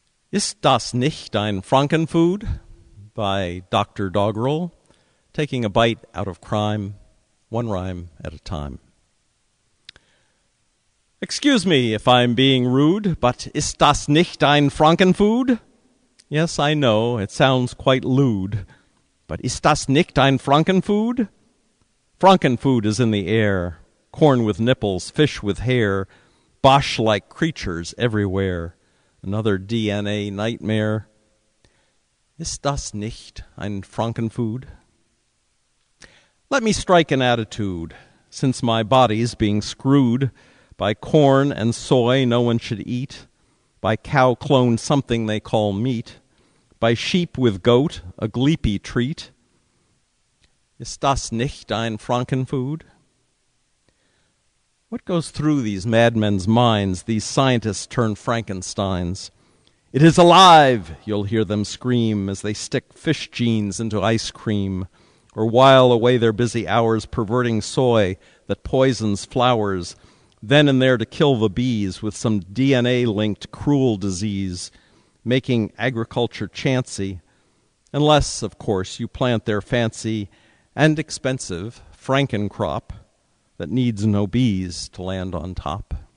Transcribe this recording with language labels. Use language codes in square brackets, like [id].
[de] Ist das nicht ein Frankenfood? [en] By Dr. Doggerel, taking a bite out of crime, one rhyme at a time. Excuse me if I'm being rude, but [de] ist das nicht ein Frankenfood? [en] Yes, I know, it sounds quite lewd, but [de] ist das nicht ein Frankenfood? [en] Frankenfood is in the air, corn with nipples, fish with hair, Bosch-like creatures everywhere. Another DNA nightmare. [de] Ist das nicht ein Frankenfood? [en] Let me strike an attitude, since my body's being screwed by corn and soy no one should eat, by cow cloned something they call meat, by sheep with goat, a gleepy treat. [de] Ist das nicht ein Frankenfood? [en] What goes through these madmen's minds, these scientists turned Frankensteins? It is alive, you'll hear them scream as they stick fish genes into ice cream, or while away their busy hours perverting soy that poisons flowers, then and there to kill the bees with some DNA-linked cruel disease, making agriculture chancy, unless, of course, you plant their fancy and expensive Frankencrop that needs no bees to land on top.